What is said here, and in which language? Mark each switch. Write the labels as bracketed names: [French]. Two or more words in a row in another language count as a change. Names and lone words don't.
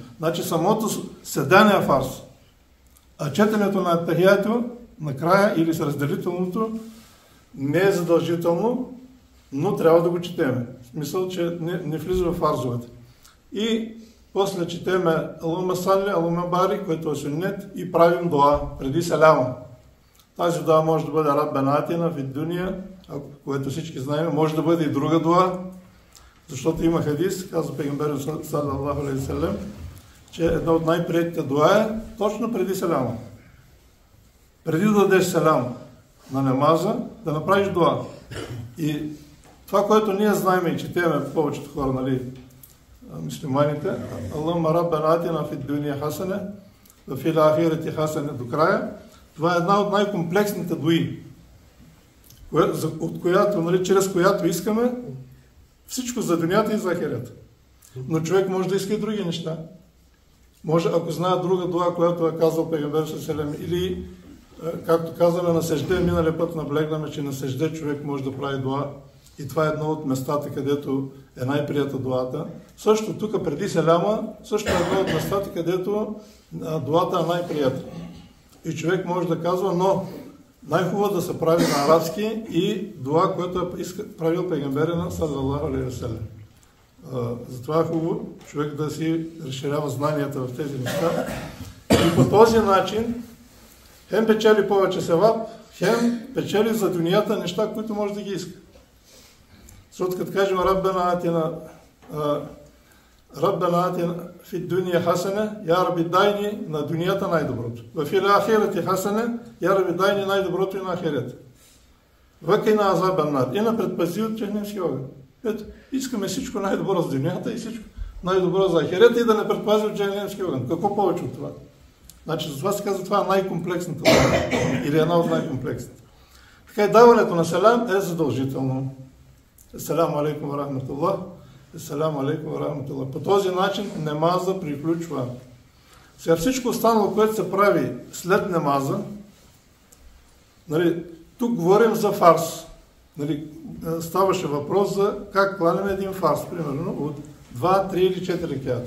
[Bulgarian] Значи самото седане е фарс. А четенето на Ет-Тахияту накрая или с разделителното не е задължително, но трябва да го четеме. В смисъл, че не влиза в фарзовете. И после четеме [Arabic] اللهم صل، اللهم بارك, [Bulgarian] което е суннет и правим дуа преди селяма. Тази дуа може да бъде [Arabic] ربنا آتنا في الدنيا, [Bulgarian] което всички знаем, може да бъде и друга дуа, защото има хадис, казва пейгамберът [Arabic] صلى الله عليه وسلم, [Bulgarian] че една от най-приетите дуа е точно преди селяма. Преди да дадеш селям на намаза, да направиш дуа. И това, което ние знаем и четеме повечето хора, нали, мюсюлманите, [Arabic] اللهم ربنا آتنا في الدنيا حسنة وفي الآخرة حسنة [Bulgarian] до края, това е една от най-комплексните дуи, от която, нали, чрез която искаме всичко за дунята и за ахирата. Но човек може да иска и други неща. Може, ако знае друга дуа, която е казал пейгамбер [Arabic] صلى الله عليه, [Bulgarian] или, както казваме на сежде, миналия път наблегнаме, че на сежде човек може да прави дуа. И това е едно от местата, където е най-прията дуата. Също тук преди селяма, също е едно от местата, където дуата е най-прията. И човек може да казва, но Най-хубаво да се прави на арабски и дуа, което е правил пейгамберина [Arabic] صلى الله عليه وسلم. [Bulgarian] Затова е хубаво човек да си разширява знанията в тези неща. И по този начин хем печели повече севап, хем печели за дунията неща, които може да ги иска. Защото като кажем [Arabic] ربنا آتنا في الدنيا حسنة, يا رب [Bulgarian] дай на дунията най-доброто. [Arabic] وفي الآخرة حسنة, يا رب [Bulgarian] дай най-доброто и на ахирата. [Arabic] وقنا عذاب النار. [Bulgarian] И на предпази от джахнемски огън. Ето, искаме всичко най-добро за дунията и всичко най-добро за ахирата и да не предпази от джахнемски огън. Какво повече от това? Значи, за това се казва, това е най-комплексната или една от най-комплексните. Така и даването на салам е задължително. [Arabic] السلام عليكم ورحمة الله. السلام عليكم ورحمة الله. [Bulgarian] По този начин намаза приключва. Сега всичко останало, което се прави след намаза, нали, тук говорим за фарс. Нали, ставаше въпрос за как кланяме един фарс, примерно от 2, 3 или 4 реката.